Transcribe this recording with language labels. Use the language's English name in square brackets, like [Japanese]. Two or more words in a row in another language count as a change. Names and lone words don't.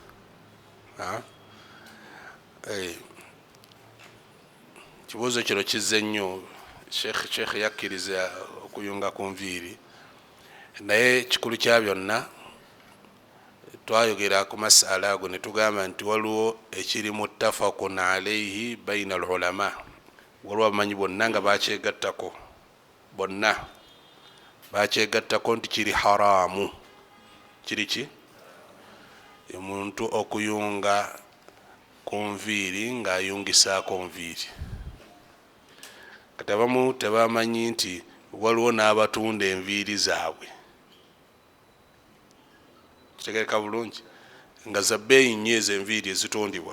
[Ganda] Kibuuzo kino kizze nnyo. Sheikh yakkiriza okuyunga ku nviiri, naye kikulu kya byonna twayogera ku masala ago ne tugamba nti waliwo ekiri [Arabic] متفق عليه بين العلماء, [Ganda] waliwo abamanyi bonna nga bakyegattako, bonna bakyegattako nti kiri haramu. Kiri ki? Omuntu okuyunga ku nviiri ng'ayungisaako nviiri. Kati abamu tebamanyi nti waliwo n'abatunda enviiri zaabwe, kitegeeka bulungi, nga za bbeeyi nnyo ezo enviiri ezitundibwa.